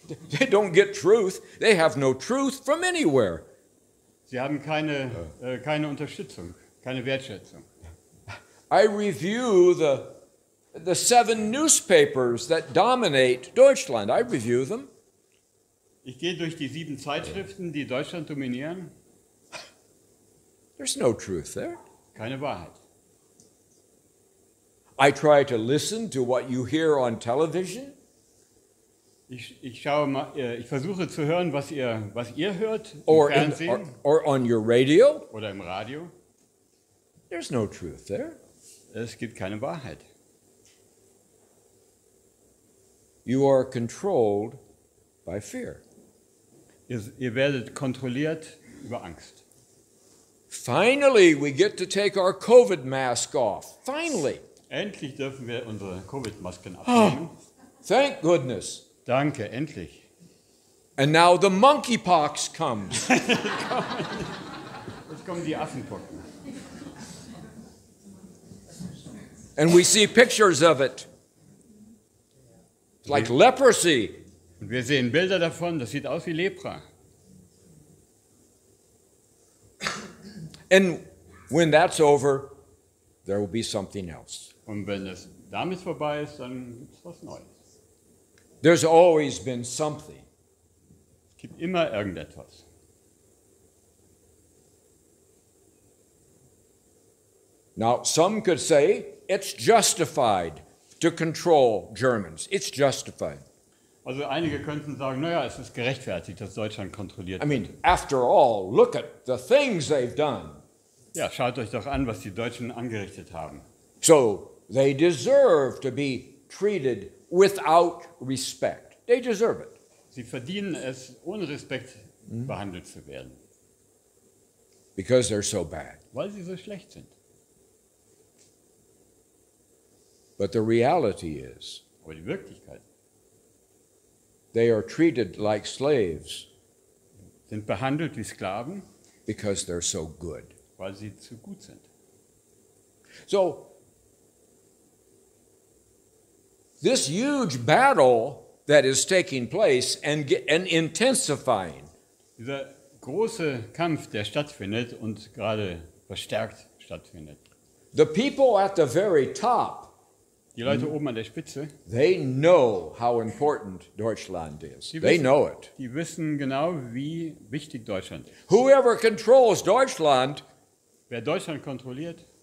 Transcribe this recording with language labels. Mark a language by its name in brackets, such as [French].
[English] They don't get truth. They have no truth from anywhere. [German] Sie haben keine Unterstützung, keine Wertschätzung. [English] I review the 7 newspapers that dominate Deutschland. I review them. [German] Ich gehe durch die 7 Zeitschriften, die Deutschland dominieren. [English] There's no truth there. [German] Keine Wahrheit. [English] I try to listen to what you hear on television. [German] Ich versuche zu hören, was ihr hört im [English] Or [German] Fernsehen [English] or on your radio. [German] oder im Radio. [English] There's no truth there. [German] Es gibt keine Wahrheit. [English] You are controlled by fear. [German] Ihr werdet kontrolliert über Angst. [English] Finally, we get to take our COVID mask off. Finally. [German] Endlich dürfen wir unsere Covid-Masken abnehmen. [English] Thank goodness. [German] Danke, endlich. [English] And now the monkeypox comes. [German] Jetzt kommen die Affenpocken. [English] And we see pictures of it. It's like leprosy. [German] Und wir sehen Bilder davon, das sieht aus wie Lepra. [English] And when that's over, there will be something else. [German] Und wenn es damit vorbei ist, dann gibt es was Neues. [English] There's always been something. [German] Es gibt immer irgendetwas. [English] Now, some could say it's justified to control Germans. It's justified. [German] Also einige könnten sagen, naja, es ist gerechtfertigt, dass Deutschland kontrolliert [English] I [German] wird. [English] mean, after all, look at the things they've done. [German] Ja, schaut euch doch an, was die Deutschen angerichtet haben. [English] So they deserve to be treated without respect. They deserve it. [German] Sie verdienen es, ohne Respekt behandelt zu werden, [English] Because they're so bad. [German] weil sie so schlecht sind. [English] But the reality is, [German] Aber die Wirklichkeit [English] they are treated like slaves [German] sind behandelt wie Sklaven, [English] because they're so good. [German] weil sie zu gut sind. [English] So, this huge battle that is taking place and intensifying [German] Dieser große Kampf, der stattfindet und gerade verstärkt stattfindet. [English] the people at the very top, [German] Die Leute oben an der Spitze, [English] they know how important Deutschland is. [German] Die [English] They [German] wissen- [English] know it. [German] die wissen genau, wie wichtig Deutschland ist. [English] Whoever controls Deutschland [German] Wer Deutschland kontrolliert,